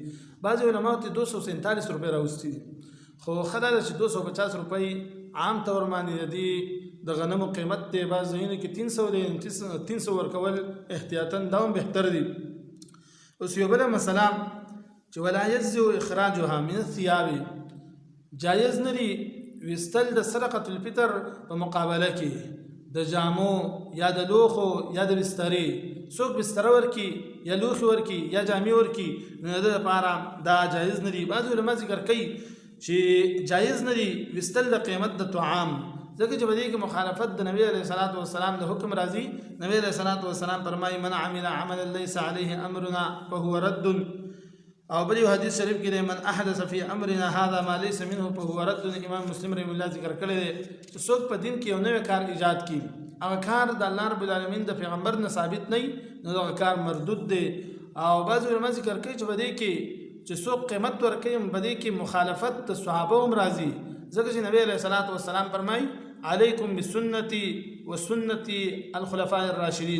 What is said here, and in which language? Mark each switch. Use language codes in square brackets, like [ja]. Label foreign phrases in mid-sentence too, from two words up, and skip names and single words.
[ps] بعضې علماو ته 247 روپۍ راوستي دي خو ښه دا ده چې 250 روپۍ عام طور باندې د غنمو قیمت دی. بعض ځایونو کې 300 دی 300 ورکول احتیاطاً دا هم بهتر دي. اوس یو بله مسله چې [ar] ولا یجزئ اخراجها من الثياب [ps] جایز نه دي ویستل د صدقة الفطر په مقابله کې د جامو یا د لوښو یا د بسترې. څوک بستره ورکي یا لوښي ورکي یا جامې ورکي نو د لپاره دا جایز نه دي. بعضې علما ذکر کوي چې جایز نه دي ویستل د قیمت د طعام ځکه چې په دې کې مخالفت د نبي [ar] علیه الصلاة والسلام [ps] د حکم راځي. نبي [ar] علیه الصلاة والسلام [ps] فرمایي [ar] من عمل عملا ليس عليه امرنا فهو رد [ps] او بل یو حدیث شریف کې [ar] من احدث فی امرنا هذا ما ليس منه فهو رد. [ps] امام مسلم [ar] رحمه الله [ps] ذکر کړی دی چې څوک په دین کې یو نوی کار ایجاد کړي هغه کار د [ar] الله رب العالمین [ps] د پیغمبر نه ثابت نه نو دغه کار مردود دی. او بعض علما ذکر کوي چې په دې کې چې څوک قیمت ورکوي په دې کې مخالفت د صحابه هم راځي ځکه چې نبی [ar] علیه الصلاة والسلام [ps] فرمایي [ar] علیکم بسنتی و سنتی الخلفاء الراشدین.